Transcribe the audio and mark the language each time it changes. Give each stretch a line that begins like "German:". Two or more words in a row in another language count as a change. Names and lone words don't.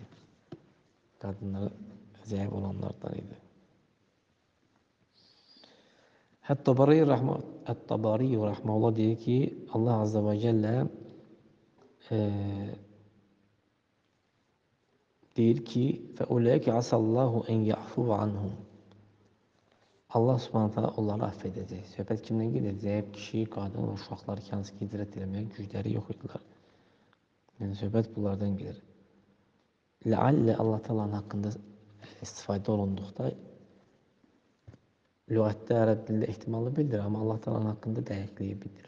Azerbaijani: Qadınları zəif olanlardan idi. Ət-Tabari rahmeullah deyir ki, Allah
Arabic: عز وجل
Azerbaijani: deyir ki,
Arabic: فأولئك عسى الله أن يعفو عنهم.
Azerbaijani: Allah
Arabic: سبحانه وتعالى
Azerbaijani: onları affedəcək. Söhbət kimdən gedir? Zəif kişi, qadın və uşaqlar ki, hansı ki, hicrət eləməyə gücləri yox idilər. Yəni, söhbət bunlardan gedir. Ləallə Allah Taala'nın haqqında istifadə olunduqda, lüğətdə, ərəb dilində ehtimalı bildirir, amma Allah Taala'nın haqqında dəqiqliyi bildirir.